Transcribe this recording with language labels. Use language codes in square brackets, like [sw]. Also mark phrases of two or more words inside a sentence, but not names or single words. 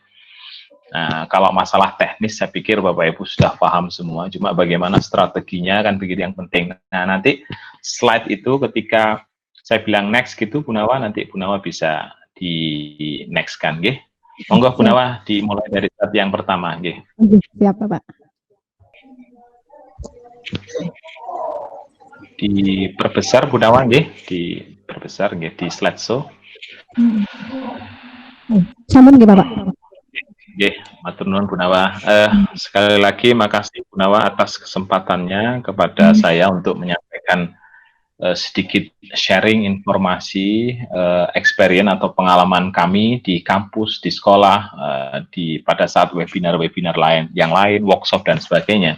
[id] Nah, kalau masalah teknis saya pikir Bapak Ibu sudah paham semua, cuma bagaimana strateginya kan begitu yang penting. Nah, nanti slide itu ketika saya bilang next gitu Bu Nawa, nanti Bu Nawa bisa di next kan, nggih. Monggo Bu Nawa dimulai dari slide yang pertama, nggih. Siap, Pak. Diperbesar Bu Nawa, nggih, diperbesar nggih di [en] slide show. [jv] Sampun nggih, Bapak. Oke, matur nuwun Bu Nawa. [id] Sekali lagi makasih Bu Nawa atas kesempatannya kepada saya untuk menyampaikan sedikit sharing informasi, experience atau pengalaman kami di kampus, di sekolah, pada saat webinar-webinar yang lain, workshop dan sebagainya.